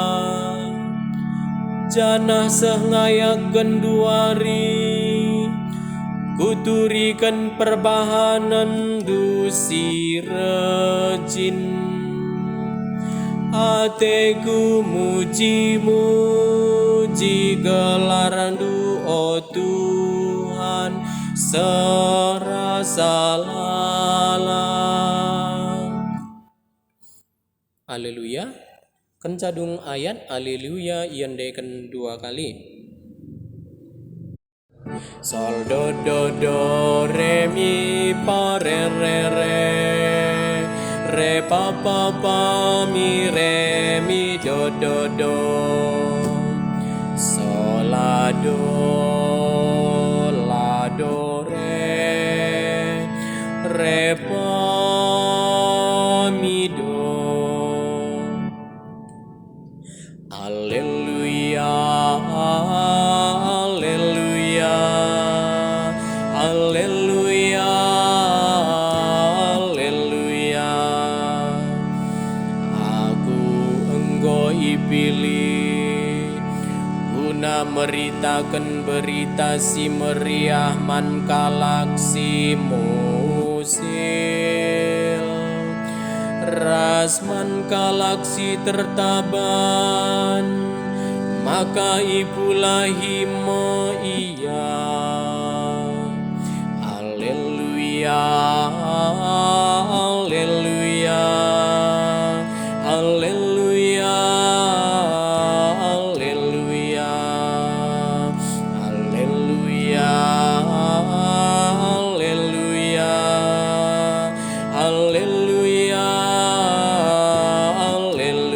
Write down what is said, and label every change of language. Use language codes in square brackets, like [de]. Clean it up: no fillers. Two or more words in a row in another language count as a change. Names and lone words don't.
[btx] janah sengayak genduari kuturikan perbahanan dusi rejin ateku muji gelarandu oh Tuhan serasa lala. Haleluya. Kencadung ayat haleluya yandeken 2 kali. Sol do do do re mi pa re pa mi re mi do do sol la do re pa mi do. Haleluya, haleluya, haleluya, haleluya. Aku engkau ipilih guna meritakan berita si meriah man kalak si musil Rasman kalaksi tertaban, maka ipulahi mo iya. Haleluya, haleluya, haleluya, haleluya, haleluya, haleluya, haleluya, haleluya.